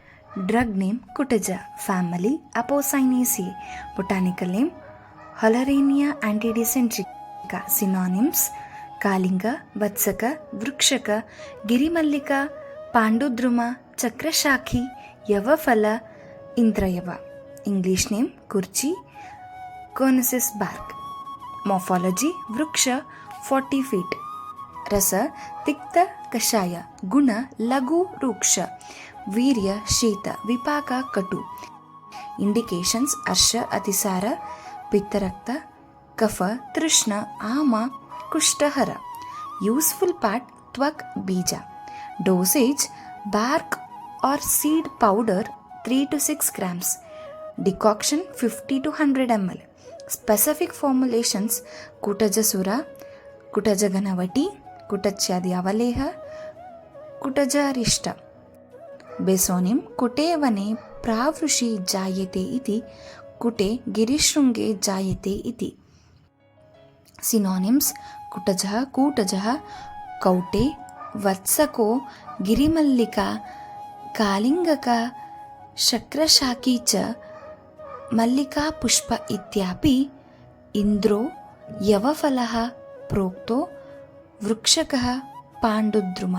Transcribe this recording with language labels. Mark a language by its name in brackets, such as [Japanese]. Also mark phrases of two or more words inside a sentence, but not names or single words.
[English] Drug name Kutaja. Family Apocynaceae. Botanical name Hollerania antidycentrica. Synonyms Kalinga, Vatsaka, Vrukshaka, Girimallika, Pandudruma, Chakrashakhi, Yavafala, Indrayava. English name Kurchi, Conosus bark. Morphology Vruksha 40 feet. [Sanskrit] Rasa Tikta Kashaya. Guna Lagu Ruksha. Virya Shita Vipaka Katu. [English] Indications [Sanskrit] Arsha Atisara Pittarakta Kafa Trishna Ama Kushtahara. [English] Useful part [Sanskrit] Twak Bija. [English] Dosage bark or seed powder 3 to 6 grams. Decoction 50 to 100 ml. Specific formulations Kutajasura, Kutajaganavati, Kutachyadi Avaleha, Kutajarishta. [Sanskrit] Besonim Kute Vane Pravrushi Jayate iti, Kute Girishrunge Jayate iti. Synonyms Kutajaha, Kutajaha, Kaute, Vatsako, Girimallika, Kalingaka, Shakrashaki cha, Mallika Pushpa ityapi, Indro, Yavafalaha, Prokto, Vrukshakaha, Pandudruma.